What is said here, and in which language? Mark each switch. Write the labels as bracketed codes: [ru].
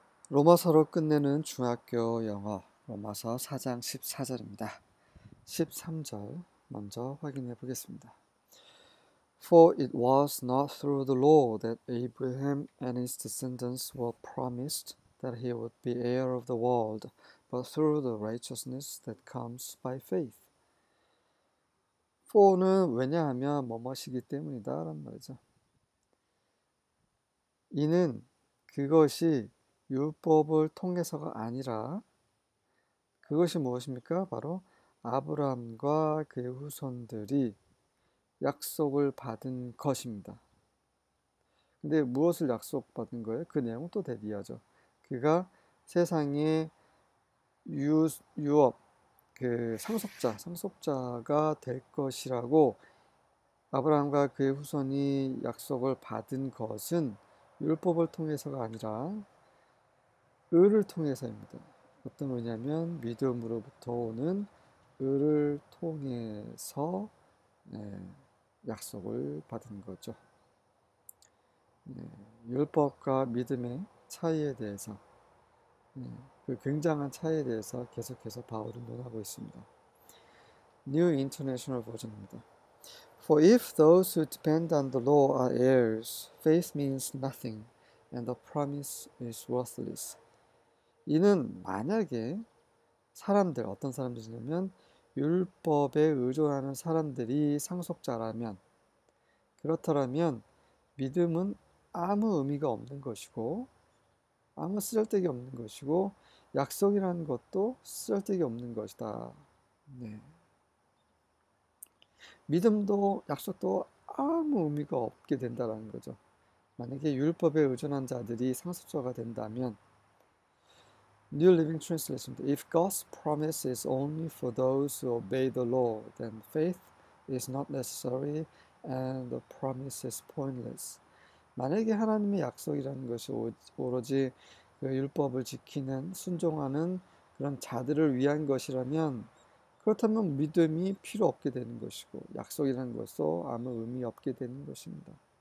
[ko] 로마서로 끝내는 중학교 영어 로마서 4장 14절입니다. 13절 먼저 확인해 보겠습니다. [en] For it was not through the law that Abraham and his descendants were promised that he would be heir of the world, but through the righteousness that comes by faith. [ko] for는 왜냐하면 뭐뭐시기 때문이다 라는 말이죠. 이는 그것이 율법을 통해서가 아니라 그것이 무엇입니까? 바로 아브라함과 그의 후손들이 약속을 받은 것입니다. 근데 무엇을 약속받은 거예요? 그 내용은 또 대비하죠. 그가 세상의 유업, 상속자가 될 것이라고 아브라함과 그의 후손이 약속을 받은 것은 율법을 통해서가 아니라 의를 통해서입니다. 어떤 의냐면 믿음으로부터 오는 의를 통해서 약속을 받은 거죠. 율법과 믿음의 차이에 대해서 그 굉장한 차이에 대해서 계속해서 바울은 논하고 있습니다. [en] New International Version입니다. For if those who depend on the law are heirs, faith means nothing, and the promise is worthless. [ko] 이는 만약에 어떤 사람들이냐면 율법에 의존하는 사람들이 상속자라면, 그렇다면 믿음은 아무 의미가 없는 것이고 아무 쓰잘데기 없는 것이고 약속이라는 것도 쓰잘데기 없는 것이다. 믿음도 약속도 아무 의미가 없게 된다는 거죠. 만약에 율법에 의존한 자들이 상속자가 된다면 New Living Translation. [en] If God's promise is only for those who obey the law, then faith is not necessary and the promise is pointless. [ko] 만약에 하나님의 약속이라는 것이 오로지 그 율법을 지키는, 순종하는 그런 자들을 위한 것이라면 그렇다면 믿음이 필요 없게 되는 것이고 약속이라는 것도 아무 의미 없게 되는 것입니다.